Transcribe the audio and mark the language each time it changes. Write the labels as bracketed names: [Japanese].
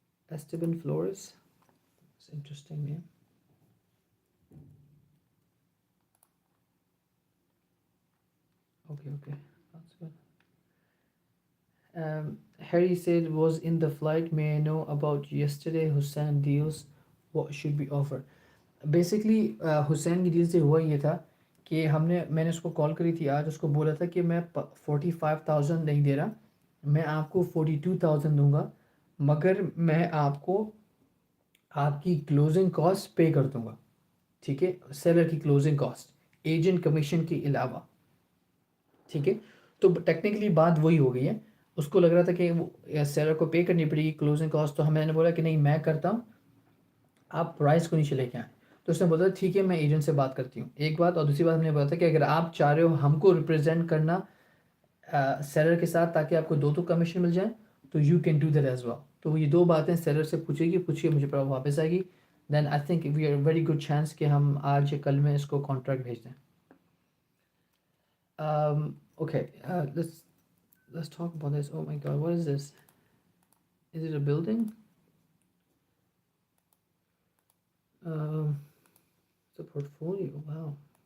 [English] Esteban Flores. It's interesting name. Okay, okay. That's good. Harry said was in the flight. May I know about yesterday Hussein deals? What should be offered? [Hindi] Basically Hussain की deal से हुआ ये था कि मैंने उसको call करी थी आज, उसको बोला था कि मैं 45,000 नहीं दे रहा, मैं आपको 42,000 दूंगा, मगर मैं आपको आपकी क्लोजिंग कॉस्ट पे कर दूंगा। ठीक है, सेलर की क्लोजिंग कॉस्ट एजेंट कमीशन के अलावा। ठीक है, तो टेक्निकली बात वही हो गई है। उसको लग रहा था कि वो सेलर को पे करनी पड़ेगी क्लोजिंग कॉस्ट, तो मैंने बोला कि नहीं मैं करता हूँ, आप प्राइस को नीचे लेके आए। तो उसने बोला ठीक है, मैं एजेंट से बात करती हूँ, एक बात। और दूसरी बात हमने बोला था कि अगर आप चाह रहे हो हमको रिप्रेजेंट करना सेलर के साथ, ताकि आपको दो कमीशन मिल जाए, तो [English] You can do that as well. [Hindi] तो ये दो बातें सेलर से पूछेगी, पूछिए मुझे पर वापस आएगी। [English] then I think we are very good chance [Hindi] कि हम आज या कल में इसको कॉन्ट्रैक्ट भेज दें। [English] Okay, let's talk about this. Oh my God, what is this? Is it a building? Um, it's a portfolio. Wow.